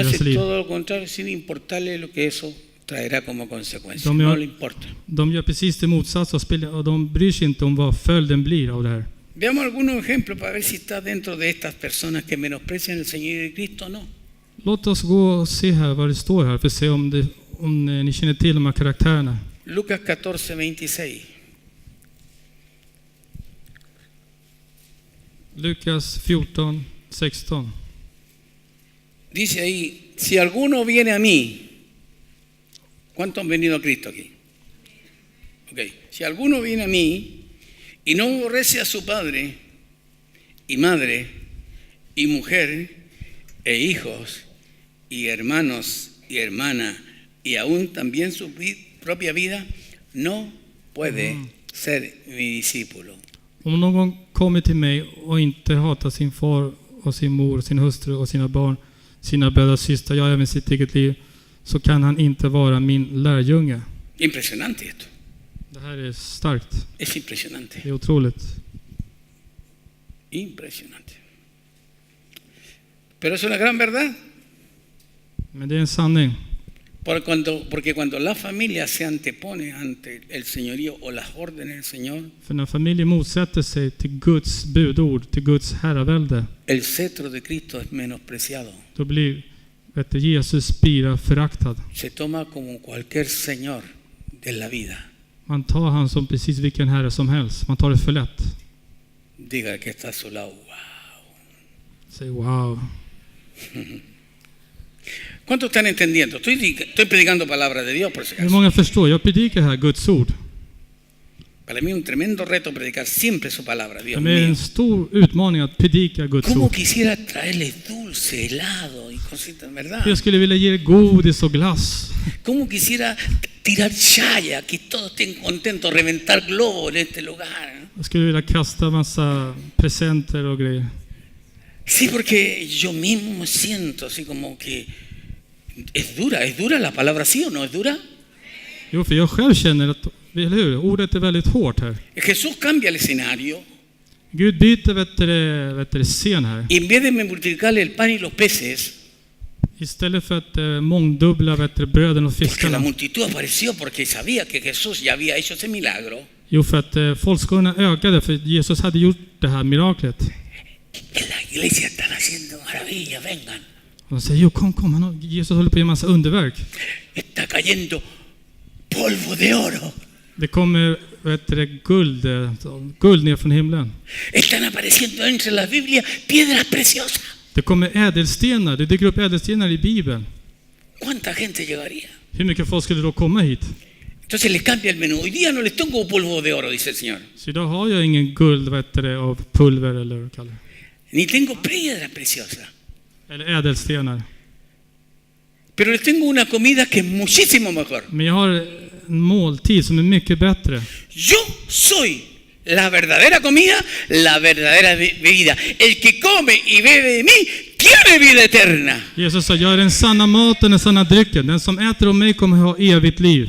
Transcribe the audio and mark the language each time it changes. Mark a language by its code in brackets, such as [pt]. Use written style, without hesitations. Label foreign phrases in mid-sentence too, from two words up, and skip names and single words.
[es] Hace [sv] liv. [es] todo lo contrario sin importarle lo que eso traerá como consecuencia. [sv] De [es] No [sv] gör- [es] le importa. [sv] De gör precis det motsatta och de bryr sig inte om vad följden blir av det här. [es] Veamos algunos ejemplos para ver si está dentro de estas personas que menosprecian el Señor y Cristo o no. [sv] Låt oss gå och se här vad det står här för att se om ni känner till de här karaktärerna. [es] Lucas 14:26. [sv] Lukas 14, 16. [es] Dice ahí, si alguno viene a mí, ¿cuántos han venido a Cristo aquí? Ok, si alguno viene a mí y no aborrece a su padre y madre y mujer e hijos y hermanos y hermanas y aún también su propia vida, no puede ser mi discípulo. [sv] Om någon kommer till mig och inte hatar sin far och sin mor, sin hustru och sina barn, sina bröder och systrar, ja även sitt eget liv, så kan han inte vara min lärjunge. [es] Impresionante esto, [sv] Det här är starkt. [es] es impresionante, [sv] Det är otroligt. [es] impresionante. Pero es una gran verdad. [sv] Men det är en sanning. [es] Porque cuando la familia se antepone ante el señorío o las órdenes del Señor, [sv] För när familjen motsätter sig till Guds budord, till Guds herravälde, [es] el cetro de Cristo es menospreciado. [sv] då blir Jesus spira föraktad. [es] Se toma como cualquier señor de la vida. [sv] Man tar han som precis vilken herre som helst. Man tar det för lätt. [es] Diga que está a su lado. Wow. [sv] Säg wow. [es] ¿Cuántos están entendiendo? Estoy predicando palabra de Dios por si [sv] Hur [es] acaso. [sv] många förstår? Jag predikar här Guds ord. [es] Para mí es un tremendo reto predicar siempre su palabra, Dios [sv] Det är [es] mío. [sv] en stor utmaning att predika Guds [es] ¿Cómo [sv] ord. [es] quisiera traerles dulce, helado y cositas, verdad? [sv] Jag skulle vilja ge er godis och glass. [es] ¿Cómo quisiera tirar chaya, que todos estén contentos, reventar globos en este lugar? [sv] Jag skulle vilja kasta massa presenter och grejer. [es] Sí, porque yo mismo me siento así como que es dura la palabra, ¿sí o no es dura? [sv] Jo, för jag själv känner att, eller hur? Ordet är väldigt hårt här. [es] Jesús cambia el escenario [sv] Gud byter scen här. [es] y en vez de multiplicarle el pan y los peces, [sv] Istället för att mångdubbla bröden och [es] porque la [sv] fiskarna. [es] multitud apareció porque sabía que Jesús ya había hecho ese milagro. [sv] Jo, för att folkskarorna ökade för Jesus hade gjort det här miraklet. [es] En la iglesia están haciendo maravillas, vengan. [sv] Och de säger, jo kom, Jesus håller på att göra massa underverk. [es] Está cayendo polvo de oro. [sv] Det kommer guld ner från himlen. [es] Están apareciendo entre las Biblias piedras preciosas. [sv] Det kommer ädelstenar, det dyker upp ädelstenar i Bibeln. [es] ¿Cuánta gente llegaría? [sv] Hur mycket folk skulle då komma hit? [es] Entonces les cambia el menú. Hoy día no les tengo polvo de oro, dice el Señor. [sv] Så idag har jag ingen guld av pulver eller vad det kallas. [es] Ni tengo piedras preciosas. [sv] Eller ädelstenar. [es] Pero les tengo una comida que es muchísimo mejor. [sv] Men jag har en måltid som är mycket bättre. [es] Yo soy la verdadera comida, la verdadera bebida. El que come y bebe de mí tiene vida eterna. [sv] Jesus sa, jag är den sanna maten, den sanna drycken. Den som äter av mig kommer ha evigt liv.